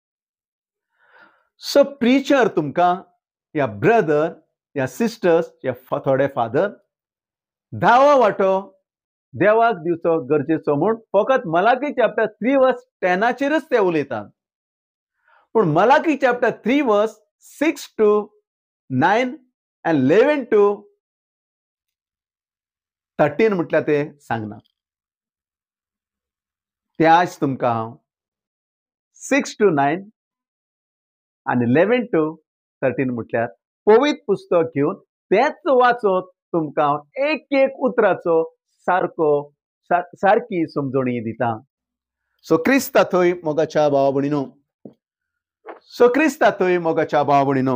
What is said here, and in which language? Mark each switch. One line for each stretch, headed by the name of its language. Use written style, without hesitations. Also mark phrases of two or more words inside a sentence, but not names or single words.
English: so preacher
Konkani: तुमकां या ब्रदर या सिस्टर्स या थोडे फादर 10वो वाटो देवाक दिवचो गरजेचो म्हूण फकत मलाकी चॅप्टर 3 वर्स 10चेरच ते उलयतात. पूण मलाकी चॅप्टर 3 वर्स 6 to 9 and 11 to 13 म्हटल्यार ते सांगना. ते आज तुमकां हांव 6 to 9 and 11 to 13 म्हटल्यार पवित्र पुस्तक घेवन तेच वाचत तुमकां हांव एक उतराचो सारकी समजणी दिता. सो क्रिस्ता थंय मोगाच्या भावा भयणीनो. सो क्रिस्ता थंय मोगाच्या भावा भयणीनो.